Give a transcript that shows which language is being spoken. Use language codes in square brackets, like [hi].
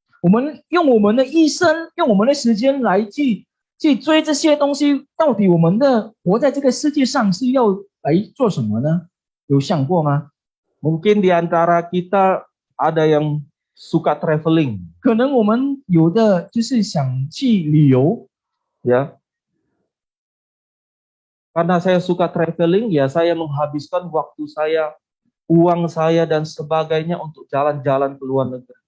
[zh] 我们用我们的一生，用我们的时间来去追这些东西，到底我们的活在这个世界上是要来做什么呢？有想过吗？ [id] Mungkin di antara kita ada yang suka traveling, [zh] 可能我们有的就是想去旅游， [id] ya. Karena saya suka traveling, ya saya menghabiskan waktu saya, uang saya dan sebagainya untuk jalan-jalan ke luar negeri.